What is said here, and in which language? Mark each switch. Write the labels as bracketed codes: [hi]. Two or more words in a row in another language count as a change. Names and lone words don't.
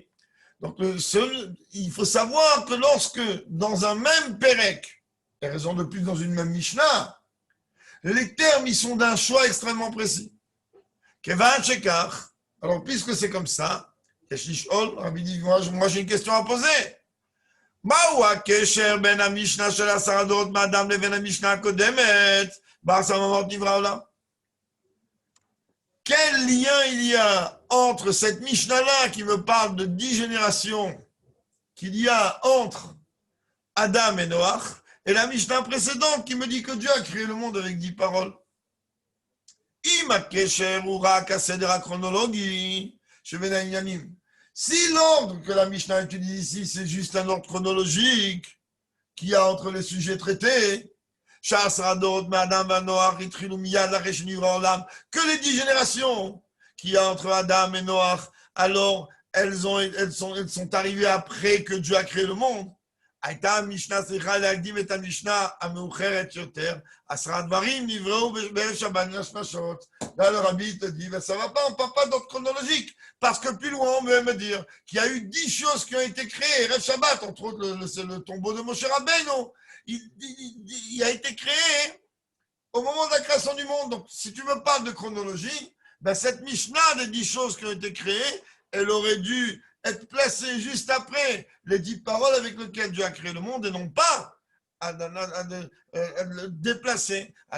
[fr] Donc, il faut savoir que lorsque, dans un même Perek, et raison de plus dans une même Mishnah, les termes, ils sont d'un choix extrêmement précis. [he] כיוון שכך, [fr] alors puisque c'est comme ça, Yeshishol, Rabbi dit, moi j'ai une question à poser. [he] מהו הקשר בין המשנה של 10 דורות מאדם לבין המשנה הקודמת בעשר מאמרות נברא העולם? [fr] Quel lien il y a entre cette Mishnah-là qui me parle de 10 générations qu'il y a entre Adam et Noach et la Mishnah précédente qui me dit que Dieu a créé le monde avec 10 paroles? [he] אם הקשר הוא רק הסדר הכרונולוגי שבין העניינים. [fr] Si l'ordre que la Mishnah utilise ici, c'est juste un ordre chronologique qu'il y a entre les sujets traités, que les 10 générations qu'il y a entre Adam et Noach, alors elles sont arrivées après que Dieu a créé le monde. [he] הייתה המשנה צריכה להקדים את המשנה המאוחרת יותר, 10 דברים נבראו בערב שבת נשות. [fr] Là, le rabbi te dit, ben, ça va pas, on ne parle pas d'ordre chronologique, parce que plus loin, on veut me dire qu'il y a eu 10 choses qui ont été créées, [he] Erev Shabbat, [fr] entre autres le tombeau de Moshe Rabbeinu, il a été créé au moment de la création du monde. Donc, si tu me parles de chronologie, ben, cette Mishnah des 10 choses qui ont été créées, elle aurait dû être placée juste après les 10 paroles avec lesquelles Dieu a créé le monde et non pas à déplacer.